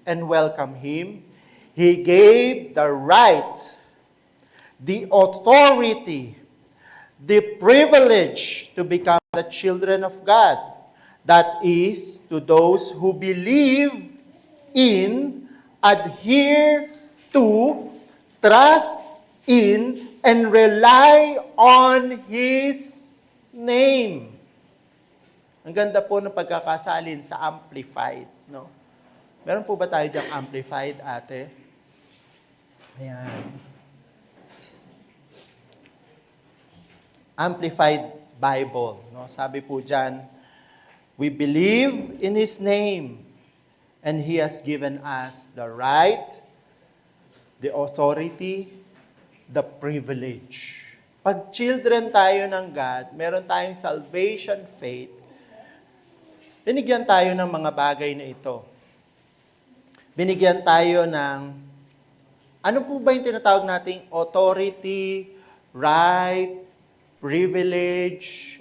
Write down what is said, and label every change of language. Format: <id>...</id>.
<en>and welcome him. He gave the right, the authority, the privilege to become the children of God. That is, to those who believe in, adhere to, trust in, and rely on His name.</en> <tl>Ang ganda po ng pagkakasalin sa Amplified, no? Meron po ba tayo diyang Amplified, ate? Ayan. Amplified Bible, no? Sabi po diyan,</tl> <en>we believe in His name, and He has given us the right, the authority, the privilege.</en> <tl>Pag children tayo ng God, meron tayong salvation faith, binigyan tayo ng mga bagay na ito. Binigyan tayo ng, ano po ba yung tinatawag nating authority, right, privilege?</tl>